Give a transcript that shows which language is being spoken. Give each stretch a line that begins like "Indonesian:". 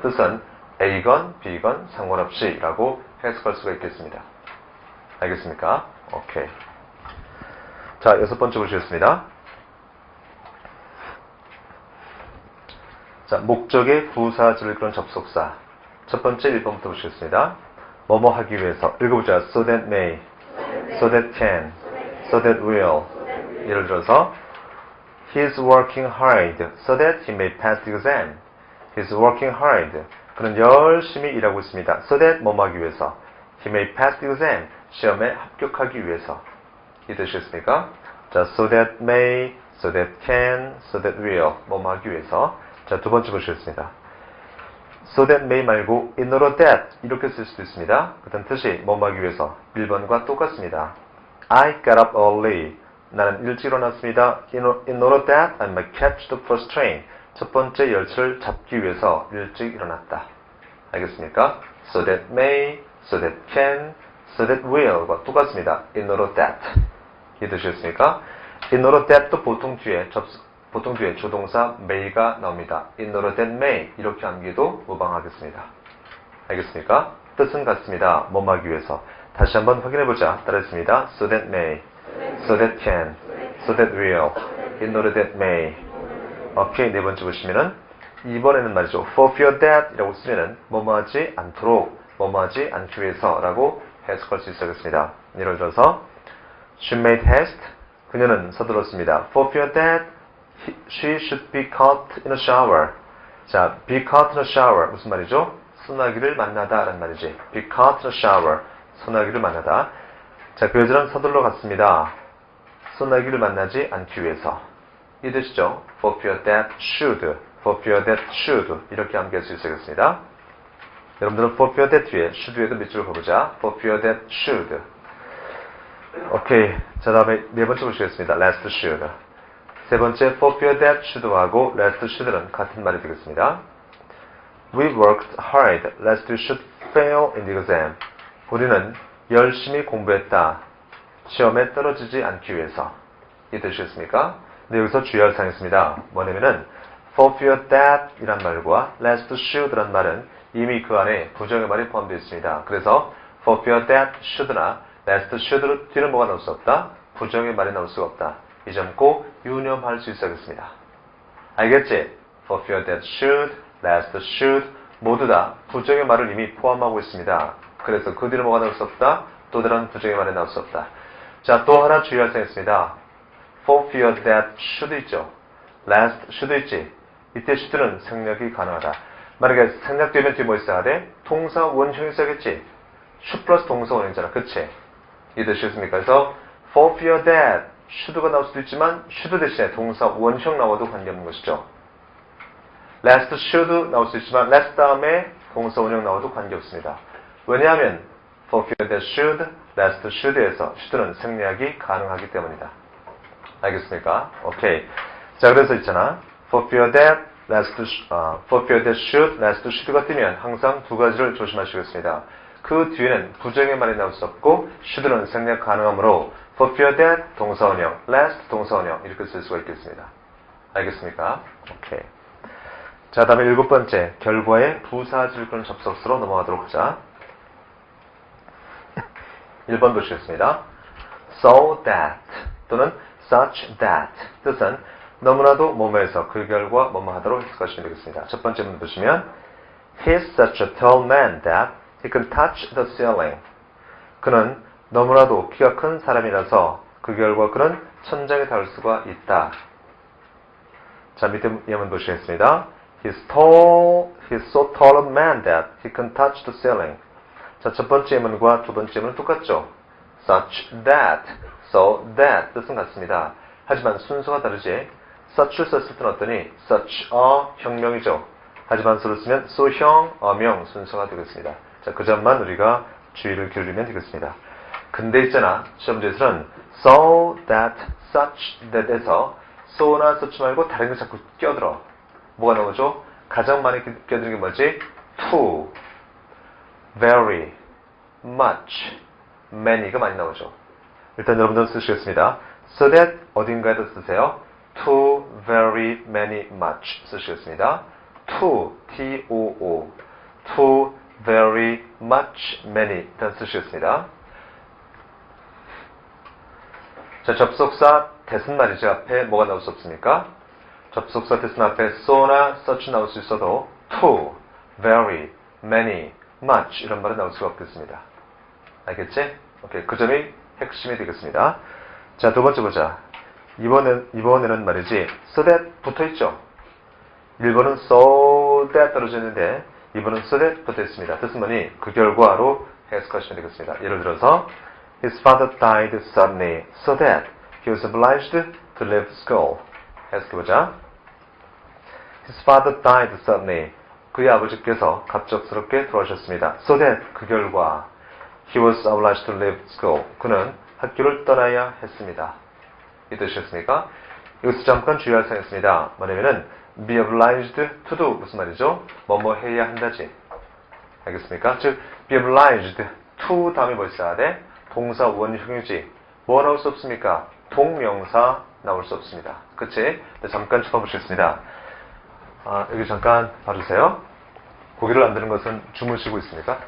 Korean: 뜻은 A건 B건 상관없이 라고 해석할 수가 있겠습니다. 알겠습니까? 오케이. 자, 6번째 보시겠습니다. 자, 목적의 부사절을 이끄는 접속사. 첫 번째 1번부터 보시겠습니다. 뭐뭐 하기 위해서. 읽어보자.
English: So that may, so that can, so that will.
Korean: 예를 들어서
English: He's working hard so that he may pass the exam. He's working hard.
Korean: 그는 열심히 일하고 있습니다.
English: So that
Korean: 뭐뭐 하기 위해서.
English: He may pass the exam.
Korean: 시험에 합격하기 위해서. 이해되셨습니까?
English: 자, so that may, so that can, so that will.
Korean: 뭐뭐 하기 위해서. 자, 두 번째 보시겠습니다.
English: So that may
Korean: 말고
English: in order that
Korean: 이렇게 쓸 수도 있습니다. 그런 뜻이 뭐뭐 하기 위해서. 1번과 똑같습니다.
English: I got up early.
Korean: 나는 일찍 일어났습니다.
English: In order that I might catch the first train.
Korean: 첫 번째 열차를 잡기 위해서 일찍 일어났다. 알겠습니까?
English: So that may, so that can, so that will과
Korean: 똑같습니다.
English: In order that.
Korean: 이해되셨습니까?
English: In order that
Korean: 도 보통 뒤에 조동사 may가 나옵니다.
English: In order that may
Korean: 이렇게 암기도 무방하겠습니다. 알겠습니까? 뜻은 같습니다. 뭐뭐 하기 위해서. 다시 한번 확인해보자. 따라했습니다.
English: So that may, so that can, so that will, in order that may.
Korean: 오케이, 네 번째 보시면은 이번에는 말이죠.
English: For fear that
Korean: 이라고 쓰면은 뭐뭐 하지 않도록, 뭐뭐 하지 않기 위해서 라고 해석할 수 있겠습니다. 예를 들어서
English: She made haste.
Korean: 그녀는 서둘렀습니다.
English: For fear that she should be caught in a shower. 자, be caught in a shower
Korean: 무슨 말이죠? 소나기를 만나다 라는 말이지.
English: be caught in a shower.
Korean: 소나기를 만나다. 자, 그 여자는 서둘러 갔습니다. 소나기를 만나지 않기 위해서. 이해되시죠?
English: For fear that should, for fear that should
Korean: 이렇게 암기할 수 있겠습니다. 여러분들은
English: for fear that
Korean: 뒤에 should 에도 밑줄을 그어보자.
English: For fear that should.
Korean: 오케이. 자, 다음에 네 번째 보시겠습니다. last should. 세 번째
English: for fear that should
Korean: 하고 last should는 같은 말이 되겠습니다.
English: We worked hard lest we should fail in the exam.
Korean: 우리는 열심히 공부했다. 시험에 떨어지지 않기 위해서. 이해되셨습니까? 근데 여기서 주의할 사항이 있습니다. 뭐냐면은
English: for fear that
Korean: 이란 말과 lest should 란 말은 이미 그 안에 부정의 말이 포함되어 있습니다. 그래서
English: for fear that should
Korean: 나 lest should 뒤는 뭐가 나올 수 없다? 부정의 말이 나올 수가 없다. 이 점 꼭 유념할 수 있어야겠습니다. 알겠지?
English: for fear that should,
Korean: lest should 모두 다 부정의 말을 이미 포함하고 있습니다. 그래서 그 뒤로 뭐가 나올 수 없다? 또 다른 부정의 말이 나올 수 없다. 자, 또 하나 주의할 사항이 있습니다.
English: For fear that should 있죠. last should 있지.
Korean: 이때 should는 생략이 가능하다. 만약에 생략되면 뒤에 뭐 있어야 돼? 동사 원형이 있어야겠지. should 플러스 동사 원형이잖아. 그치? 이해되셨습니까? 그래서
English: for fear that should
Korean: 가 나올 수도 있지만 should 대신에 동사 원형 나와도 관계없는 것이죠. last should 나올 수 있지만 last 다음에 동사 원형 나와도 관계없습니다.
English: 왜냐하면 for fear that should, last should
Korean: 에서 should는 생략이 가능하기 때문이다. 알겠습니까? 오케이. 자, 그래서 있잖아.
English: for fear that, for fear that should, last should
Korean: 가 뜨면 항상 두 가지를 조심하시겠습니다. 그 뒤에는 부정의 말이 나올 수 없고 should는 생략 가능하므로
English: for fear that
Korean: 동사 원형, last 동사 원형 이렇게 쓸 수가 있겠습니다. 알겠습니까? 오케이. 자, 다음에 7번째 결과의 부사절 그런 접속사로 넘어가도록 하자. 1번 보시겠습니다.
English: So that
Korean: 또는
English: such that
Korean: 뜻은 너무나도 뭐뭐해서 그 결과 뭐뭐 하도록 해석하시면 되겠습니다. 첫 번째 문 보시면
English: He's such a tall man that he can touch the ceiling.
Korean: 그는 너무나도 키가 큰 사람이라서 그 결과 그는 천장에 닿을 수가 있다. 자, 밑에 예문 보시겠습니다.
English: He's so tall a man that he can touch the ceiling.
Korean: 자, 첫 번째 예문과 두 번째 예문은 똑같죠.
English: Such that, so that
Korean: 뜻은 같습니다. 하지만 순서가 다르지. such를 썼을 때는 어떠니? such a 형명이죠. 하지만 so를 쓰면 so형, 어명 순서가 되겠습니다. 자, 그 점만 우리가 주의를 기울이면 되겠습니다. 근데 있잖아. 시험 문제에서는
English: so that, such that
Korean: 에서 so나 such 말고 다른 거 자꾸 껴들어. 뭐가 나오죠? 가장 많이 껴드는 게 뭐지?
English: to, very, much, many
Korean: 가 많이 나오죠. 일단 여러분들 쓰시겠습니다.
English: so that
Korean: 어딘가에다 쓰세요.
English: to, very, many, much
Korean: 쓰시겠습니다.
English: to, T-O-O, to, very, much, many
Korean: 일단 쓰시겠습니다. 자, 접속사 that은 말이죠. 앞에 뭐가 나올 수 없습니까? 접속사 that은 앞에 so나 such 나올 수 있어도
English: to, very, many, much
Korean: 이런 말은 나올 수가 없겠습니다. 알겠지? 오케이. 그 점이 핵심이 되겠습니다. 자, 두 번째 보자. 이번에는 말이지
English: so that
Korean: 붙어있죠. 1번은 so that 떨어져 있는데 2번은 so that 붙어있습니다. 뜻은 뭐니? 그 결과로 해석하시면 되겠습니다. 예를 들어서
English: His father died suddenly so that he was obliged to leave school.
Korean: 해석해보자.
English: His father died suddenly.
Korean: 그의 아버지께서 갑작스럽게 돌아가셨습니다.
English: So that
Korean: 그 결과
English: he was obliged to leave school.
Korean: 그는 학교를 떠나야 했습니다. 이 뜻이었습니까? 여기서 잠깐 주의할 사항이 있습니다. 뭐냐면은
English: be obliged to do
Korean: 무슨 말이죠? 뭐뭐 해야 한다지. 알겠습니까? 즉
English: be obliged to
Korean: 다음에 뭐 있어야 돼? 동사 원형이지. 뭐 나올 수 없습니까? 동명사 나올 수 없습니다. 그치? 잠깐 짚어보시겠습니다. 여기 잠깐 봐주세요. 고개를 안 드는 것은 주무시고 있습니까?